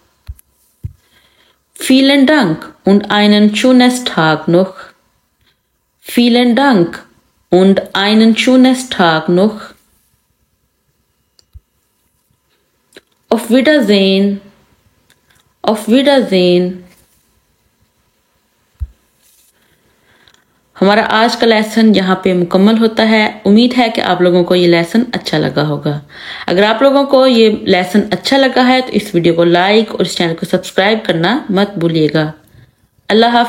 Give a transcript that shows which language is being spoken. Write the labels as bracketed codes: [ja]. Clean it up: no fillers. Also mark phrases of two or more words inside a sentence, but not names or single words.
[de] Vielen Dank und einen schönen Tag noch. Vielen Dank und einen schönen Tag noch. Auf Wiedersehen. Auf Wiedersehen. [hi] हमारा आज का लेसन यहाँ पे मुकम्मल होता है। उम्मीद है कि आप लोगों को ये लेसन अच्छा लगा होगा। अगर आप लोगों को ये लेसन अच्छा लगा है तो इस वीडियो को लाइक और इस चैनल को सब्सक्राइब करना मत भूलिएगा।